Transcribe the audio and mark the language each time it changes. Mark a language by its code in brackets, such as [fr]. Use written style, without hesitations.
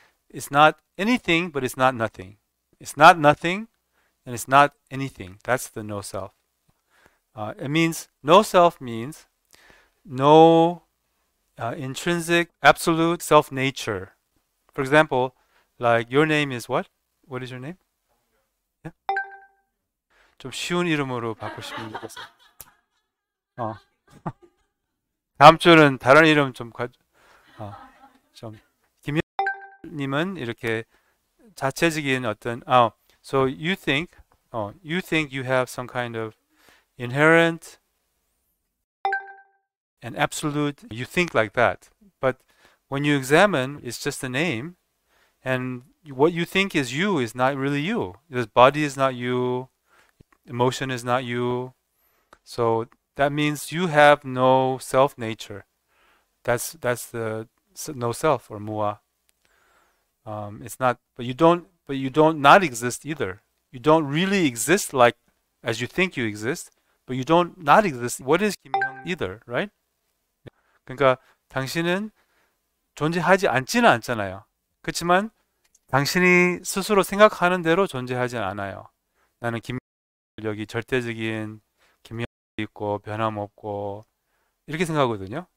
[en] It's not anything, but it's not nothing. It's not nothing and it's not anything. That's the no self. It means no self means no intrinsic absolute self nature. For example, like your name is what? What is your name? Yeah? [ko] 좀 쉬운 이름으로 바꾸시면 좋겠어요. 어. 다음 주는 다른 이름 좀 김현님은 이렇게 자체적인 어떤 [en] so you think you have some kind of inherent and absolute, you think like that, but when you examine, it's just a name, and what you think is you is not really you. This body is not you, emotion is not you, so that means you have no self nature. That's the no self or mu'a. It's not, but you don't not exist either. You don't really exist like as you think you exist, but you don't not exist. What is 김형 either, right? [ko] 그러니까 당신은 존재하지 않지는 않잖아요. 그렇지만 당신이 스스로 생각하는 대로 존재하지 않아요. 나는 여기 절대적인 김형이 있고 변함없고 이렇게 생각하거든요.